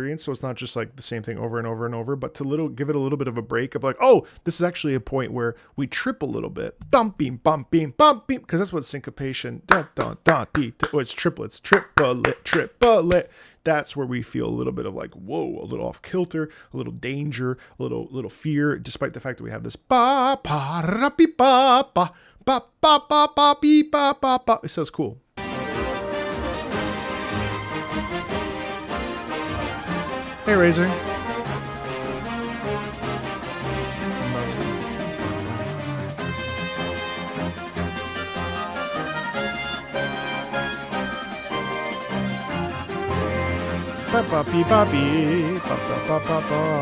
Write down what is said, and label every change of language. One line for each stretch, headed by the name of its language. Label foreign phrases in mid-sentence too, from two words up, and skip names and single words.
English: So it's not just like the same thing over and over and over, but to give it a little bit of a break of like, oh, this is actually a point where we trip a little bit. Bump, beam, bump, beam, bump, beam. Because that's what syncopation, it's triplets, triplet. That's where we feel a little bit of like, whoa, a little off kilter, a little danger, a little fear, despite the fact that we have this ba, pa, ra, pi, ba, ba, ba, ba, ba, ba, beep, ba, ba, ba. It sounds cool. Hey, Razor. Ba-ba-bee, ba-bee, ba-ba-ba-ba-ba.